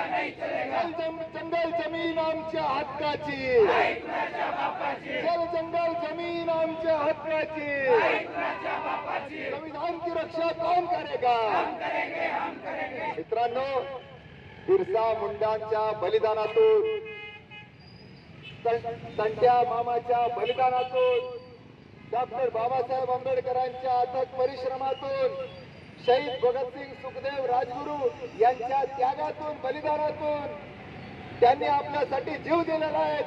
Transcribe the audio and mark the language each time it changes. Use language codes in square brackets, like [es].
[mr] जंगल जमीन आमच्या हक्काची, जल जंगल जमीन आमच्या हक्काची. [hi] संविधान की रक्षा कौन करेगा? [mr] मित्रांनो, बिरसा मुंडांच्या बलिदानातून, संत्या मामाच्या बलिदानातून, डॉक्टर बाबासाहेब आंबेडकरांच्या अथक परिश्रमातून, शहीद भगतसिंग, सुखदेव, राजगुरू यांच्या त्यागातून, बलिदानातून त्यांनी आपल्यासाठी जीव दिलेला आहे.